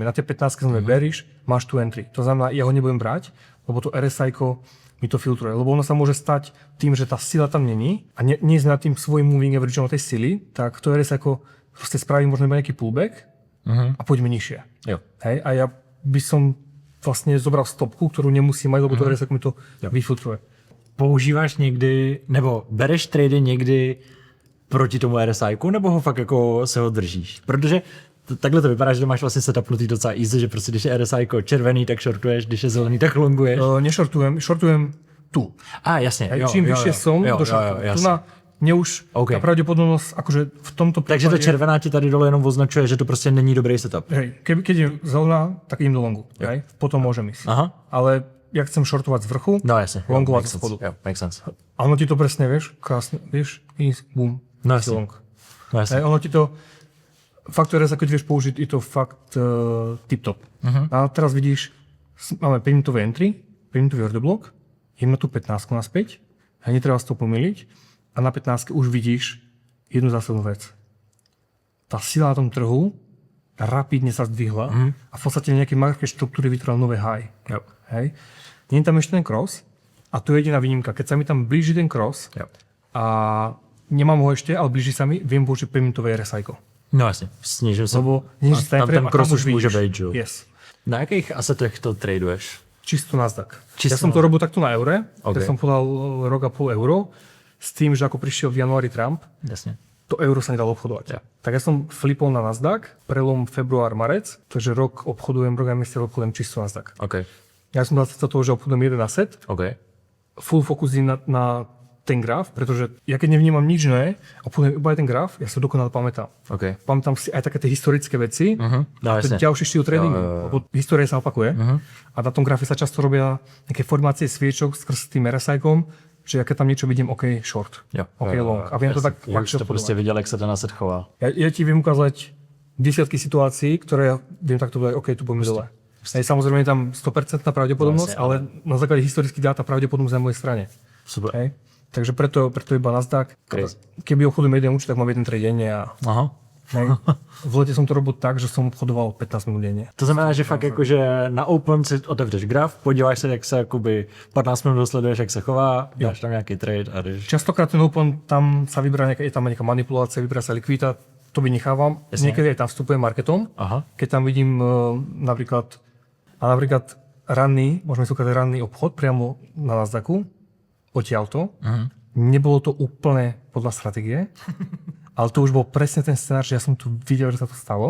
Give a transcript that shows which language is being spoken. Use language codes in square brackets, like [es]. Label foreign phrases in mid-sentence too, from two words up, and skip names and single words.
[sk] Na tie 15 sme bearish, máš tu entry. To znamená, ja ho nebudem brať, lebo to RSI mi to filtruje. Lebo ono sa môže stať tým, že tá sila tam není a nie sme nad tým svojím [en] moving averageom [sk] tej sily, tak to RSI proste spraví možno iba nejaký pullback a poďme nižšie. Hej, a ja by som vlastne zobral stopku, ktorú nemusím mať, lebo to RSI mi to vyfiltruje. [cs] Používáš někdy, nebo bereš trady někdy proti tomu RSI-ku, nebo ho fakt jako se ho držíš? Protože takhle to vypadá, že to máš vlastně setupnutý docela easy, že prostě když je RSI-ko červený, tak shortuješ, když je zelený, tak longuješ. [sk] Shortujem tu. [cs] Jasně. [sk] Čím vyššie som, do shortu. Tu na mne už tá pravdepodobnosť, akože v tomto prípade... [cs] Takže ta červená ti tady dole jenom označuje, že to prostě není dobrý setup. [sk] Hej, keď je zelená, tak idem do longu. Hej? Potom môžem ísť. Ale ja chcem shortovať z vrchu, longovať z spodu. [en] Makes sense. [sk] A ono ti to presne, vieš, krásne, vieš, boom, long. Hej, ono ti to, faktor RSI, keď vieš použiť, je to fakt tip-top. A teraz vidíš, máme 5-minútové entry, 5-minútový order block, idem na tú 15 naspäť, a netreba s to pomýliť, a na 15 už vidíš jednu zásadnú vec. Tá sila na tom trhu rapidne sa zdvihla a v podstate nejaké market štruktúry vytvorili nové high. [cs] Jo. [sk] Hej. Nie je tam ešte ten cross a to je jediná výnimka. Keď sa mi tam blíži ten cross a nemám ho ešte, ale blíži sa mi, viem použiť preminutové RSI-ko. [cs] No jasně, snížil jsem. [sk] Lebo [cs] Tam ten cross už může být, že jo? Yes. Na jakých asetech to traduješ? [sk] Čisto Nasdaq. Čisto Ja som to robil takto na eure, Okay. ja som podal rok a pol euro, s tým, že ako prišiel v januári Trump, [cs] Jasně. [sk] to euro sa nedalo obchodovať. Ja. Tak ja som flipol na Nasdaq, prelom február, marec, takže rok a mesiac obchodujem čisto Nasdaq. OK. Ja som dal sa toho, že obchodujem jeden asset, OK. [en] full focus [sk] na ten graf, pretože ja keď nevnímam nič nové, obchodujem iba ten graf, ja sa dokonale pamätám. OK. Pamätám si aj také tie historické veci, [cs] No to je jasně. [sk] ďalší štýl tradingu, lebo história sa opakuje a na tom grafe sa často robia nejaké formácie sviečok skrz tým RSI-kom, že ja keď tam niečo vidím, [en] OK, short, [cs] Jo. [en] OK, long. [sk] A viem to tak [cs] Už to prostě viděl, jak se ten aset chová. [sk] Ja ti viem ukázať desiatky situácií, ktoré ja viem takto povedať, OK, tu budeme dole. Hej, samozrejme je tam 100% pravdepodobnosť, No, ale na základe historických dát tá pravdepodobnosť je na mojej strane. Super. Hej. Takže preto iba Nasdaq. Crazy. Keby obchodujem jeden účet, tak mám jeden trade denne a Aha. hej. V lete som to robil tak, že som obchodoval 15 minút denne. [cs] To znamená, že fakt jako, že na Open si otevřeš graf, podíváš se, jak se jakoby 15 minut dosleduješ, jak se chová, dáš tam nějaký trade a jdeš. [sk] Častokrát ten open, tam sa vyberá nejaká, je tam nejaká manipulácia, vyberá sa likvidita, to vynechávam. Jasne. Niekedy aj tam vstupujem marketom. Aha. Keď tam vidím napríklad ranný, môžeme si ukázať ranný obchod priamo na Nasdaqu, odtiaľto. Nebolo to úplne podľa stratégie, ale to už bol presne ten scenár, že ja som tu videl, že sa to stalo